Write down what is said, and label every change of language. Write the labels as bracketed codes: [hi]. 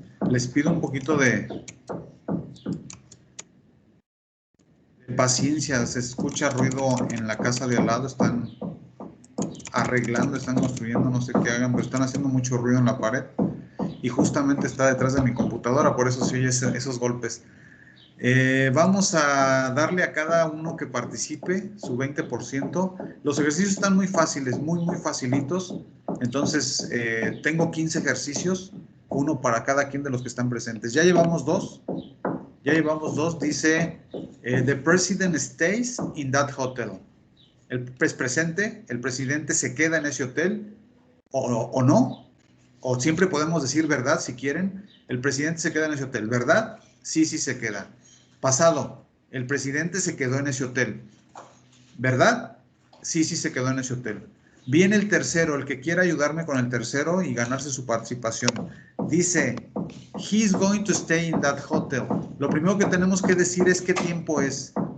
[es] Les pido un poquito de paciencia, se escucha ruido en la casa de al lado, están arreglando, están construyendo, no sé qué hagan, pero están haciendo mucho ruido en la pared y justamente está detrás de mi computadora, por eso se oye esos golpes. Vamos a darle a cada uno que participe su 20%. Los ejercicios están muy fáciles, muy facilitos. Entonces, tengo 15 ejercicios, uno para cada quien de los que están presentes. Ya llevamos dos. Dice, [en] the president stays in that hotel. [es] El presente, el presidente se queda en ese hotel o no. o siempre podemos decir verdad si quieren. El presidente se queda en ese hotel. ¿Verdad? Sí, sí se queda. Pasado. El presidente se quedó en ese hotel. ¿Verdad? Sí, sí se quedó en ese hotel. Viene el tercero, el que quiera ayudarme con el tercero y ganarse su participación. Dice, [en] he's going to stay in that hotel. [es] Lo primero que tenemos que decir es qué tiempo es.